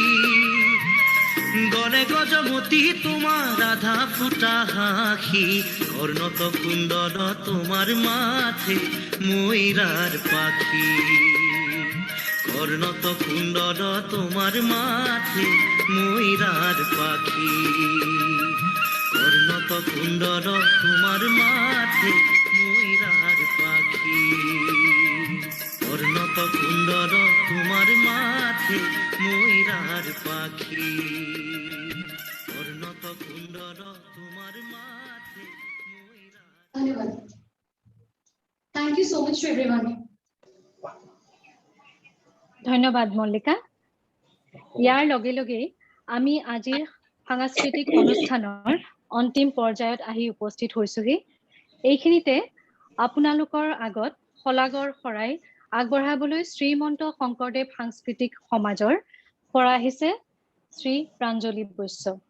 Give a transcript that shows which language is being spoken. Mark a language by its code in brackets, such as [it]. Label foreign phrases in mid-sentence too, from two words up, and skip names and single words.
[bn] গলে গজমতি তোমার আধা ফুটা হাসি কর্ণত কুণ্ডল তোমার মাথে ময়ূরার পাখি কর্ণত কুণ্ডল তোমার মাথে ময়ূরার পাখি কর্ণত কুণ্ডল তোমার মাথে ময়ূরার পাখি কর্ণত কুণ্ডল তোমার মাথে ময়ূরার পাখি কর্ণত কুণ্ডল তোমার মাথে ময়ূরার [en] ধন্যবাদ thank you so much to everyone [as] ধন্যবাদ মল্লিকা ইয়াৰ লগে লগে আমি আজিৰ সাংস্কৃতিক অনুষ্ঠানৰ অন্তিম পৰ্যায়ত আহি উপস্থিত হৈছোহি এইখিনিতে আপোনালোকৰ আগত শলাগৰ শৰাই আগবঢ়াবলৈ শ্ৰীমন্ত শংকৰদেৱ সাংস্কৃতিক সমাজৰ পৰা আহিছে শ্ৰী প্ৰাঞ্জলি বৈশ্য